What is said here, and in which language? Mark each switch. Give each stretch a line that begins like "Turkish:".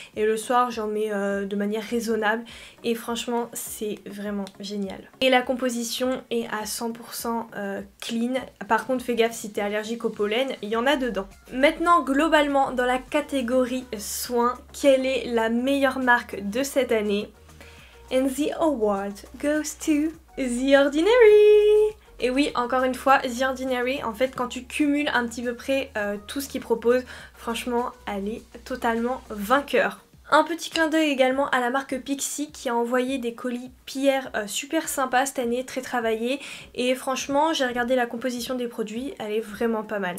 French: Et le soir, j'en mets de manière raisonnable. Et franchement, c'est vraiment génial. Et la composition est à 100% clean. Par contre, fais gaffe si t'es allergique au pollen, il y en a dedans. Maintenant, globalement, dans la catégorie soins, quelle est la meilleure marque de cette année?
English: And the award goes to The Ordinary.
French: Et oui, encore une fois, The Ordinary, en fait, quand tu cumules un petit peu près tout ce qu'il propose, franchement, elle est totalement vainqueur. Un petit clin d'œil également à la marque Pixi qui a envoyé des colis pierre super sympas cette année, très travaillés. Et franchement, j'ai regardé la composition des produits, elle est vraiment pas mal.